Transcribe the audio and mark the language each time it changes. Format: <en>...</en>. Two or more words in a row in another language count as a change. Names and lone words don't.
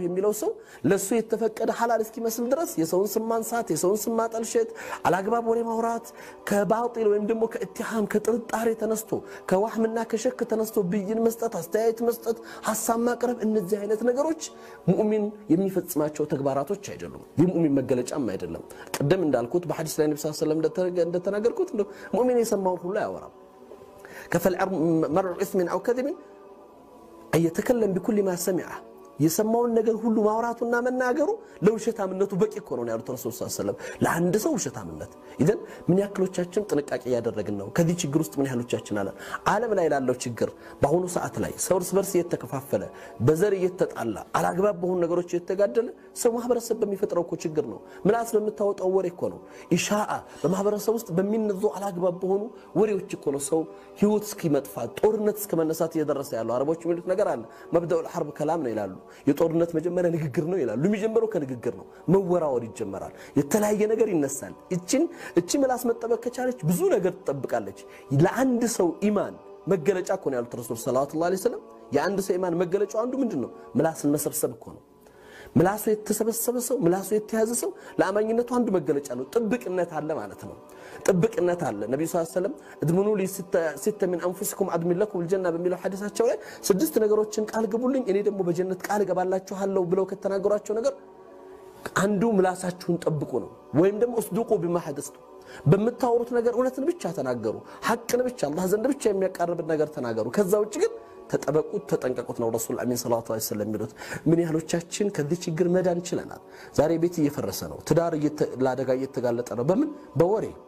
<am>የሚለው ሰው ለሱ የተፈቀደ ሐላል እስኪመስል ድረስ የሰውን ስም ማንሳት የሰውን ስም ማጠልሸት አላግባብ ወሬ ማውራት ከባጢል ወይም ደግሞ ከኢትሃም ከጥርጣሬ ተነስቶ ከዋህምና ከሸክ ተነስቶ ብይን መስጠት አስተያየት መስጠት ሐሳብ ማቅረብ እነዚህ አይነት ነገሮች ሙእሚን የሚፈጽማቸው ተግባራቶች አይደሉም የሙእሚን መገለጫም አይደለም ቀደም እንዳልኩት በሐዲስ ላይ ነብዩ</am> <ar>صلى الله عليه وسلم</ar> <am>እንደተናገርኩት ሙእሚን የሰማውን ሁሉ ያወራል</am> <ar>كفل مرء اسم أو كذب أن يتكلم بكل ما سمعه</ar> <am>የሰማውን ነገር ሁሉ ማውራቱና መናገሩ ለውሸታምነቱ በቂ እኮ ነው ያሉት ረሱል</am> <ar>صلى الله عليه وسلم</ar> <am>ለአንድ ሰው ውሸታምነት ኢዘን ምን ያክሎቻችን ጥንቃቄ ያደረግን ነው ከዚህ ችግር ውስጥ ምን ያህሎቻችን አለ ዓለም ላይ ያለው ችግር በአሁኑ ሰዓት ላይ ሰው እርስ በርስ እየተከፋፈለ በዘር እየተጣላ አላግባብ በሆኑ ነገሮች እየተጋደለ ሰው ማህበረሰብ በሚፈጥረው እኮ ችግር ነው ምላስ በመታወጣው ወሬ እኮ ነው ኢሻአ በማህበረሰብ ውስጥ በሚነዙ አላግባብ በሆኑ ወሬዎች እኮ ነው ሰው ህይወት እስኪመጥፋት ጦርነት እስከመነሳት እየደረሰ ያለው አረቦች የሚሉት ነገር አለ</am> <ar>መብደው الحرب كلام</ar> <am>ነው ይላሉ የጦርነት መጀመሪያ ንግግር ነው ይላሉ የሚጀምረው ከንግግር ነው መወራወር ይጀምራል የተለያየ ነገር ይነሳል እቺ ምላስ መጠበቅ ከቻለች ብዙ ነገር ትጠብቃለች ለአንድ ሰው ኢማን መገለጫ እኮ ነው ያሉት ረሱል</am> <ar>صلى الله عليه وسلم</ar> <am>የአንድ ሰው ኢማን መገለጫው አንዱ ምንድነው ምላስን መሰብሰብ እኮ ነው ምላሱ የተሰበሰበ ሰው ምላሱ የተያዘ ሰው ለአማኝነቱ አንዱ መገለጫ ነው ጥብቅነት አለ ማለት ነው ጥብቅነት አለ ነብዩ</am> <ar>صلى الله عليه وسلم እድምኑ ለሲተ من انفسكم ادم لكم الجنه</ar> <am>በሚለው ሐዲሳቸው ላይ ስድስት ነገሮችን ቃል ግቡልኝ እኔ ደግሞ በጀነት ቃል ገባላችኋለሁ ብለው ከተናገሯቸው ነገር አንዱ ምላሳችሁን ጠብቁ ነው ወይም ደግሞ</am> <ar>اصدقوا بما حدثتم</ar> <am>በመታወሩት ነገር እውነትን ብቻ ተናገሩ ሐቅን ብቻ አላህ ዘንድ ብቻ የሚያቀርብ ነገር ተናገሩ ከዛ ውጭ ግን ተጠበቁት ተጠንቀቁት ነው ረሱል አሚን</am> <ar>صلى الله عليه وسلم</ar> <am>የሚሉት ምን ያህሎቻችን ከዚህ ችግር መዳን ይችላል ዛሬ ቤት እየፈረሰ ነው ትዳር ለአደጋ እየተጋለጠ ነው በምን በወሬ</am>